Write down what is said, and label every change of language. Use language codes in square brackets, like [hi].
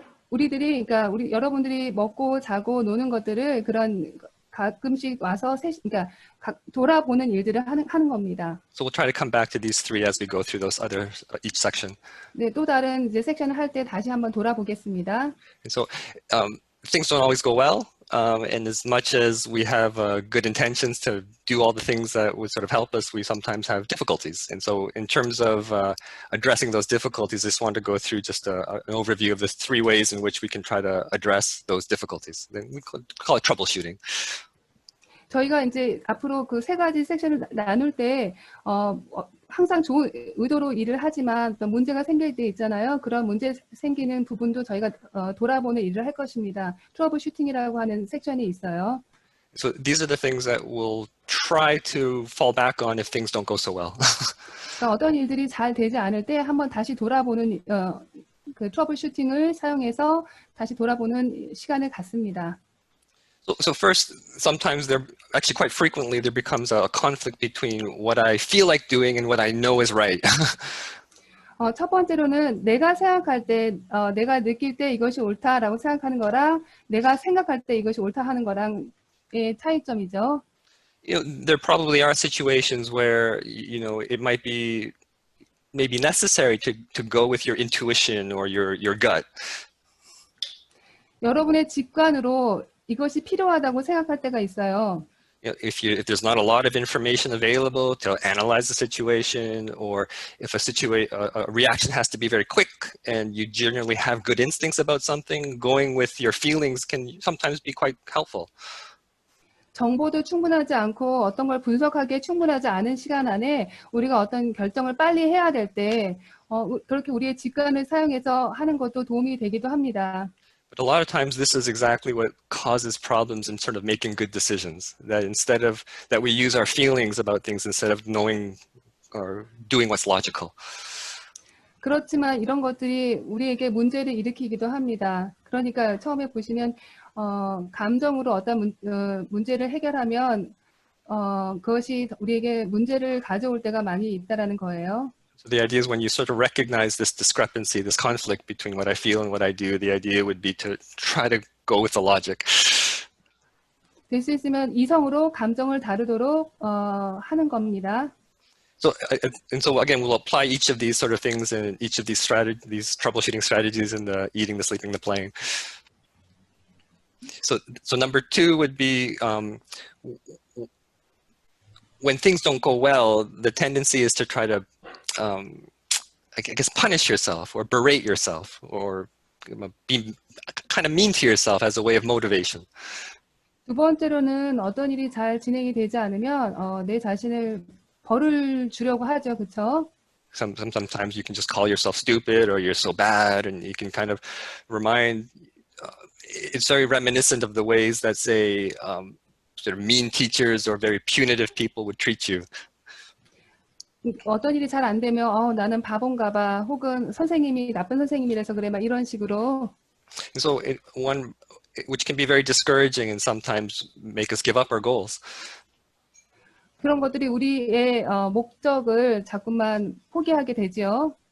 [ko] 그러니까 여러분들이 먹고 자고 노는 것들을 그런 가끔씩 와서 그러니까 돌아보는 일들을 하는 겁니다. [en] So we'll try to come back to these three as we go through those each section. [ko] 네, 또 다른 이제 섹션을 할 때 다시 한번 돌아보겠습니다. [en] And so things don't always go well. And as much as we have good intentions to do all the things that would sort of help us, we sometimes have difficulties. And so in terms of addressing those difficulties, I just wanted to go through just an overview of the three ways in which we can try to address those difficulties. We call it troubleshooting. [ko] 저희가 이제 앞으로 그 세 가지 섹션을 나눌 때 항상 좋은 의도로 일을 하지만 또 문제가 생길 때 있잖아요. 그런 문제 생기는 부분도 저희가 돌아보는 일을 할 것입니다. 트러블 슈팅이라고 하는 섹션이 있어요. [en] So these are the things that we'll try to fall back on if things don't go so well. [ko] 그러니까 어떤 일들이 잘 되지 않을 때 한번 다시 돌아보는 그 트러블 슈팅을 사용해서 다시 돌아보는 시간을 갖습니다. [en] So first, sometimes actually quite frequently there becomes a conflict between what I feel like doing and what I know is right. [ko] 첫 번째로는 내가 생각할 때, 내가 느낄 때 이것이 옳다라고 생각하는 거랑 내가 생각할 때 이것이 옳다 하는 거랑의 차이점이죠. [en] There probably are situations where it might be maybe necessary to go with your intuition or your gut. [ko] 여러분의 직관으로 이것이 필요하다고 생각할 때가 있어요. [en] if there's not a lot of information available to analyze the situation, or if a reaction has to be very quick and you generally have good instincts about something, going with your feelings can sometimes be quite helpful. [ko] 정보도 충분하지 않고 어떤 걸 분석하기에 충분하지 않은 시간 안에 우리가 어떤 결정을 빨리 해야 될 때 그렇게 우리의 직관을 사용해서 하는 것도 도움이 되기도 합니다. [en] But a lot of times this is exactly what causes problems in sort of making good decisions. That instead of that we use our feelings about things instead of knowing or doing what's logical. [ko] 그렇지만 이런 것들이 우리에게 문제를 일으키기도 합니다. 그러니까 처음에 보시면 감정으로 어떤 문제를 해결하면 그것이 우리에게 문제를 가져올 때가 많이 있다라는 거예요. [en] So the idea is when you sort of recognize this discrepancy, this conflict between what I feel and what I do, the idea would be to try to go with the logic. [ko] 될 수 있으면 이성으로 감정을 다루도록 하는 겁니다. [en] So again, we'll apply each of these sort of things and each of these these troubleshooting strategies in the eating, the sleeping, the playing. So number 2 would be when things don't go well, the tendency is to try to, I guess, punish yourself or berate yourself or be kind of mean to yourself as a way of motivation. [ko] 두 번째로는 어떤 일이 잘 진행이 되지 않으면 내 자신을 벌을 주려고 하죠, 그렇죠? [en] Sometimes you can just call yourself stupid or you're so bad, and you can kind of remind. It's very reminiscent of the ways that, say, sort of mean teachers or very punitive people would treat you. [ko] 어떤 일이 잘 안 되면 나는 바본가 봐, 혹은 선생님이 나쁜 선생님이라서 그래, 막 이런 식으로. [en] So which can be very discouraging and sometimes make us give up our goals. [ko] 그런 것들이 우리의 목적을 자꾸만 포기하게 되죠.